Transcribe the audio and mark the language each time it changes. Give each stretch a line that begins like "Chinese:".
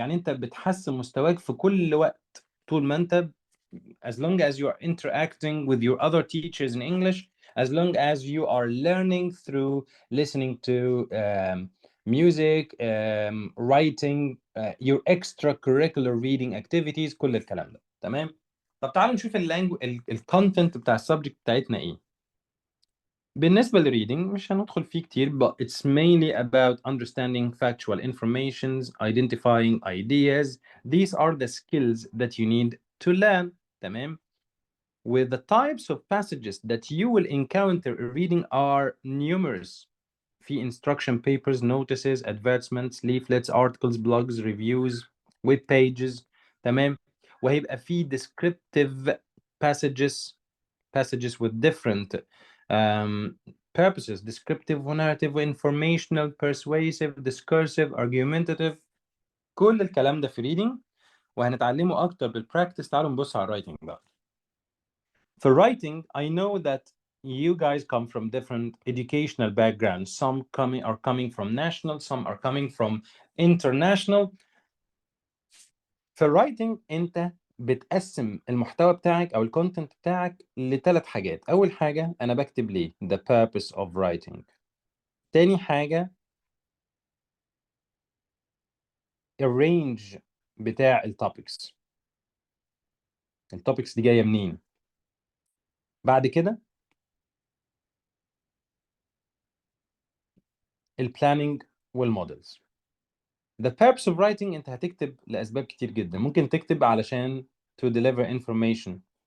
Arabic: يعني أنت بتحسن مستواك في كل وقت طول ما أنت
English: as long as you are interacting with your other teachers in English, as long as you are learning through listening to music, writing, your extracurricular reading activities،
Arabic: كل الكلام ده تمام. طب تعالوا نشوف الكونتنت بتاع السبجكت بتاعتنا ايه. بالنسبة للريدنج مش هندخل فيه كتير
English: but it's mainly about understanding factual informations, identifying ideas. These are the skills that you need to learn.
Arabic: تمام.
English: With the types of passages that you will encounter in reading are numerous. في instruction papers, notices, advertisements, leaflets, articles, blogs, reviews, web pages. تمام.
Arabic: وهيبقى في
English: descriptive passages with different purposes: descriptive, narrative, informational, persuasive, discursive, argumentative.
Arabic: كل الكلام ده في reading وهنتعلمه أكتر بالpractice. تعالوا نبص على writing بقى.
English: For writing, I know that you guys come from different educational backgrounds. Some are coming from national, some are coming from international.
Arabic: For writing انت بتقسم المحتوى بتاعك او الكونتنت بتاعك لثلاث حاجات. اول حاجة انا بكتب ليه
English: the purpose of writing.
Arabic: تاني حاجة الرينج بتاع التوبكس دي جاية منين. بعد كده البلاننج والمودلز.
English: The purpose of writing
Arabic: انت هتكتب لاسباب كتير جدا. ممكن تكتب علشان
English: to deliver information.